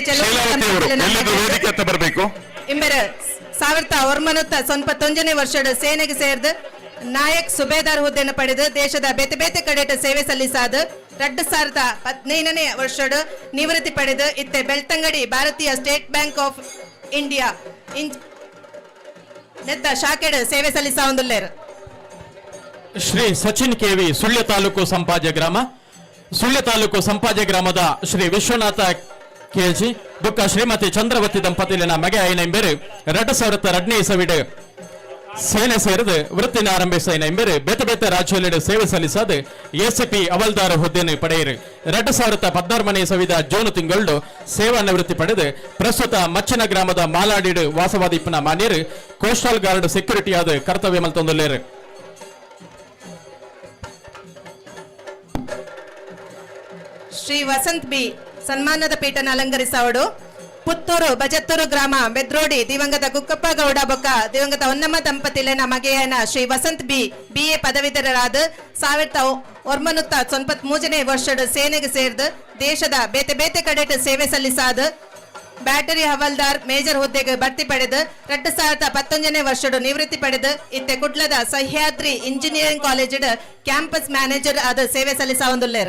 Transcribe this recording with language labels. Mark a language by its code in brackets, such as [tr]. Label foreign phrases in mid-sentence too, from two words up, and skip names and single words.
[kn] ಬರಬೇಕು [tcy] ಇಂಬೆರು 1999ನೇ ವರ್ಷದ ಸೇನೆಗೆ ಸೇರಿದ ನಾಯಕ್ ಸುಬೇದಾರ್ ಹುದ್ದೆಯನ್ನು ಪಡೆದು ದೇಶದ ಬೇತೆ ಬೇತೆ ಕಡೆಟ ಸೇವೆ ಸಲ್ಲಿಸಾದ 2015ನೇ ವರ್ಷದ ನಿವೃತ್ತಿ ಪಡೆದು ಇತ್ತೆ ಬೆಳ್ತಂಗಡಿ ಭಾರತೀಯ ಸ್ಟೇಟ್ ಬ್ಯಾಂಕ್ ಆಫ್ ಇಂಡಿಯಾ ನೆತ್ತ ಶಾಖೆಡ್ ಸೇವೆ ಸಲ್ಲಿಸಾ ಒಂದುಲ್ಲೇರು. ಶ್ರೀ ಸಚಿನ್ KV ಸುಳ್ಯ ತಾಲೂಕು ಸಂಪಾಜೆ ಗ್ರಾಮ ಸುಳ್ಯ ತಾಲೂಕು ಸಂಪಾಜೆ ಗ್ರಾಮದ ಶ್ರೀ ವಿಶ್ವನಾಥ KG ಬುಕ್ಕ ಶ್ರೀಮತಿ ಚಂದ್ರವತಿ ದಂಪತಿಲಿನ ಮಗೆ ಆಯ್ನ ಎಂಬೆರು 2002ನೇ ಇಸವಿಡು ಸೇನೆ ಸೇರಿದು ವೃತ್ತಿನ ಆರಂಭಿಸಿನ ಎಂಬೆರು ಬೇತೆ ಬೇತೆ ರಾಜ್ಯದೆಡೆ ಸೇವೆ ಸಲ್ಲಿಸಾದ ACP ಹವಾಲ್ದಾರ ಹುದ್ದೆಯನ್ನು ಪಡೆಯಿರು. 2016ನೇ ಇಸವಿದ ಜೂನ್ ತಿಂಗಳು ಸೇವಾ ನಿವೃತ್ತಿ ಪಡೆದು ಪ್ರಸ್ತುತ ಮಚ್ಚನ ಗ್ರಾಮದ ಮಾಲಾಡಿಡು ವಾಸವಾದಿಪ್ಪನ ಮಾನ್ಯರು [en] coastal guard security [tcy] ಆದ ಕರ್ತವ್ಯ ಮಲ್ತೊಂದಲ್ಲೇರು. ಶ್ರೀ ವಸಂತ್ ಬಿ ಸನ್ಮಾನದ ಪೀಠನ ಅಲಂಕರಿಸವಡು ಪುತ್ತೂರು ಬಜತ್ತೂರು ಗ್ರಾಮ ಬೆದ್ರೋಡಿ ದಿವಂಗತ ಕುಕ್ಕಪ್ಪ ಗೌಡ ಬೊಕ್ಕ ದಿವಂಗತ ಹೊನ್ನಮ್ಮ ದಂಪತಿಲಿನ ಮಗೆಯನ ಶ್ರೀ ವಸಂತ್ ಬಿ BA ಪದವೀಧರರಾದ 1993ನೇ ವರ್ಷದ ಸೇನೆಗೆ ಸೇರಿದ ದೇಶದ ಬೇತೆ ಬೇತೆ ಕಡೆಟ್ ಸೇವೆ ಸಲ್ಲಿಸಾದ ಬ್ಯಾಟರಿ ಹವಾಲ್ದಾರ್ ಮೇಜರ್ ಹುದ್ದೆಗೆ ಭರ್ತಿ ಪಡೆದು 2011ನೇ ವರ್ಷದ ನಿವೃತ್ತಿ ಪಡೆದು ಇತ್ತೆ ಕುಡ್ಲದ ಸಹ್ಯಾದ್ರಿ ಇಂಜಿನಿಯರಿಂಗ್ ಕಾಲೇಜ್ [en] campus manager [tcy] ಆದ ಸೇವೆ ಸಲ್ಲಿಸಾ ಒಂದುಲ್ಲೇರು.